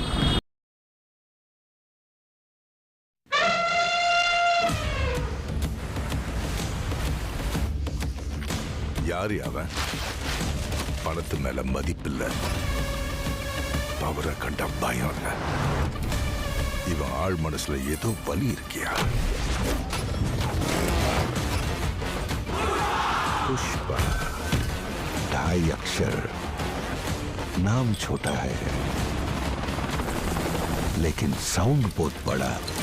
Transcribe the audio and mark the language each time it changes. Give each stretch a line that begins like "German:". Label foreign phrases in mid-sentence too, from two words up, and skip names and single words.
Tamil: யாரு அவன்? பணத்து மேல மதிப்பில்லை, பவரை கண்ட பயம் இல்லை. இவன் ஆள் மனசுல ஏதோ வலி இருக்கியா?
Hindi: पुष्पा 2.5 अक्षर, नाम छोटा है लेकिन साउंड बहुत बड़ा.